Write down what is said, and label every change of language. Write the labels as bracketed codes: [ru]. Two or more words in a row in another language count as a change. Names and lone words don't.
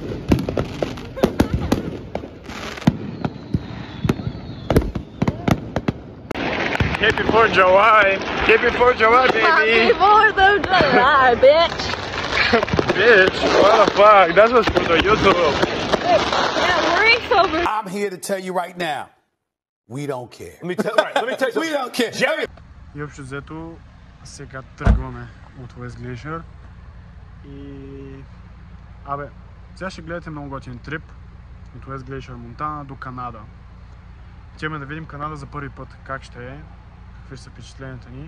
[en] Happy 4th of July! Happy 4th of July, baby! Happy 4th of July, bitch! Bitch, what the fuck? That was for the YouTube. Yeah, we're over. I'm here to tell you right now, we don't care. Let me tell you We don't care. Jerry. [bg] И общо взето, сега тръгваме от West Glacier. И... Абе, сега ще гледате много готин трип от West Glacier, Монтана до Канада. Отиваме да видим Канада за първи път как ще е, какви ще са впечатленията ни.